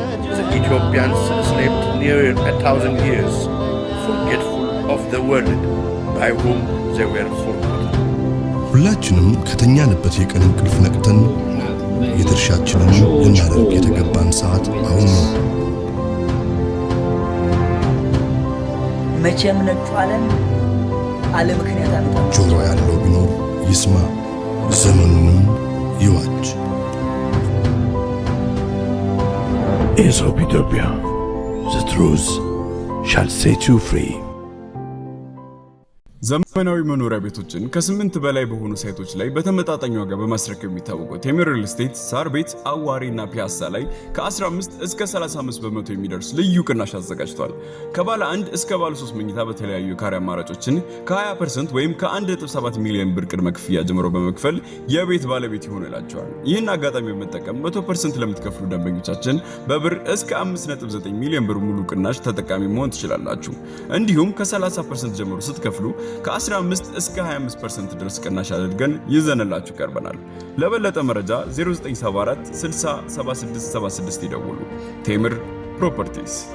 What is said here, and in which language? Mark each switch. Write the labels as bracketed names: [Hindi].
[English] The Ethiopians slept near 1,000 years, forgetful of the world by whom they were forgotten. [Amharic] ሁላችንም ከተኛንበት የቀን እንቅልፍ ነቅተን የድርሻችንን ልናደርግ የተገባን ሰዓት አሁን ነው። መቼም ነጩ ዓለም አለ ምክንያት አመጣ። ጆሮ ያለው ቢኖር ይስማ፣ ዘመኑንም ይዋጅ። [English] Aesop Ethiopia, the truth shall set you free. [Amharic] ዘመናዊ መኖሪያ ቤቶችን ከ8 በላይ በሆኑ ሳይቶች ላይ በተመጣጣኝ ዋጋ በማስረከብ የሚታወቀው ቴምር ሪል ስቴት ሳር ቤት፣ አዋሪና ፒያሳ ላይ ከ15 እስከ 35 በመቶ የሚደርስ ልዩ ቅናሽ አዘጋጅቷል። ከባለ 1 እስከ ባለ 3 መኝታ በተለያዩ የካሬ አማራጮችን ከ20% ወይም ከ1.7 ሚሊዮን ብር ቅድመ ክፍያ ጀምሮ በመክፈል የቤት ባለቤት ይሆኑ ይላቸዋል። ይህን አጋጣሚ በመጠቀም 100% ለምትከፍሉ ደንበኞቻችን በብር እስከ 5.9 ሚሊዮን ብር ሙሉ ቅናሽ ተጠቃሚ መሆን ትችላላችሁ። እንዲሁም ከ30% ጀምሮ ስትከፍሉ ከ15 እስከ 25% ድረስ ቅናሽ አድርገን ይዘንላችሁ ቀርበናል። ለበለጠ መረጃ 0974 60 7676 ይደውሉ። ቴምር ፕሮፐርቲስ።